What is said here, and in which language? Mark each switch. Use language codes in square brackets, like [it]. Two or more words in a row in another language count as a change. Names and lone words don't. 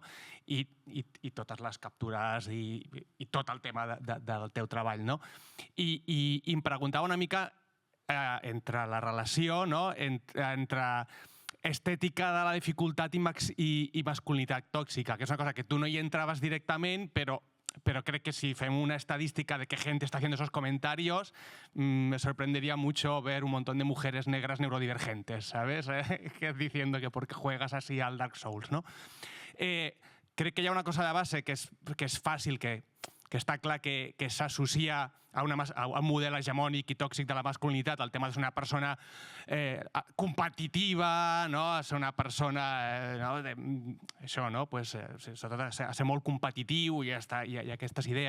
[ca] I totes les captures i tot el tema del teu treball, no? I em preguntava una mica entre la relació, no? Entre estètica de la dificultat i masculinitat tòxica, que és una cosa que tu no hi entraves directament, però [es] creo que si hacemos una estadística de qué gente está haciendo esos comentarios, me sorprendería mucho ver un montón de mujeres negras neurodivergentes, ¿sabes? Diciendo que porque juegas así al Dark Souls, ¿no? [ca] Crec que hi ha una cosa de base que és fàcil, que està clar que s'associa a un model hegemònic i tòxic de la masculinitat, el tema de ser una persona competitiva, ser una persona, això, sobretot a ser molt competitiu i aquestes idees, no?